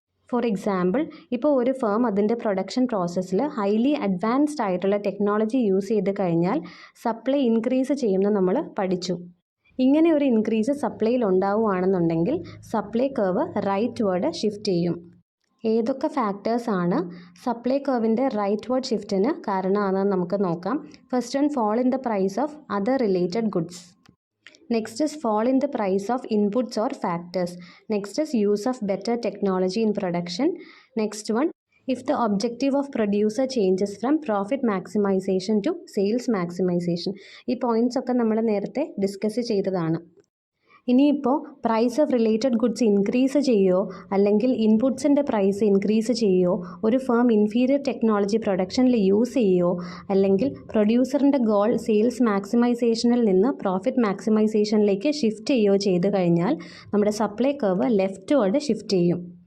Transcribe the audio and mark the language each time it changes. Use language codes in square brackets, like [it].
[ml] For example, ഇപ്പോൾ ഒരു firm അതിൻ്റെ പ്രൊഡക്ഷൻ പ്രോസസ്സിൽ ഹൈലി അഡ്വാൻസ്ഡ് ആയിട്ടുള്ള ടെക്നോളജി യൂസ് ചെയ്ത് കഴിഞ്ഞാൽ സപ്ലൈ ഇൻക്രീസ് ചെയ്യുമെന്ന് നമ്മൾ പഠിച്ചു. ഇങ്ങനെ ഒരു increase സപ്ലൈയിൽ ഉണ്ടാവുകയാണെന്നുണ്ടെങ്കിൽ supply curve right word shift ചെയ്യും. ഏതൊക്കെ ഫാക്ടേഴ്സാണ് സപ്ലൈ കർവിൻ്റെ റൈറ്റ് വേർഡ് ഷിഫ്റ്റിന് കാരണമാണെന്ന് നമുക്ക് നോക്കാം. [en] First one, fall in the price of other related goods. Next is fall in the price of inputs or factors. Next is use of better technology in production. Next one, if the objective of producer changes from profit maximization to sales maximization. [ml] ഈ points ഒക്കെ നമ്മൾ നേരത്തെ discuss ചെയ്തതാണ്. ഇനിയിപ്പോൾ price of related goods increase ചെയ്യുമോ അല്ലെങ്കിൽ ഇൻപുട്സിൻ്റെ price increase ചെയ്യുമോ, ഒരു ഫേം ഇൻഫീരിയർ ടെക്നോളജി പ്രൊഡക്ഷനിൽ യൂസ് ചെയ്യുമോ, അല്ലെങ്കിൽ പ്രൊഡ്യൂസറിൻ്റെ ഗോൾ സെയിൽസ് മാക്സിമൈസേഷനിൽ നിന്ന് പ്രോഫിറ്റ് മാക്സിമൈസേഷനിലേക്ക് ഷിഫ്റ്റ് ചെയ്യുകയോ ചെയ്ത് കഴിഞ്ഞാൽ നമ്മുടെ supply curve left word shift ചെയ്യും.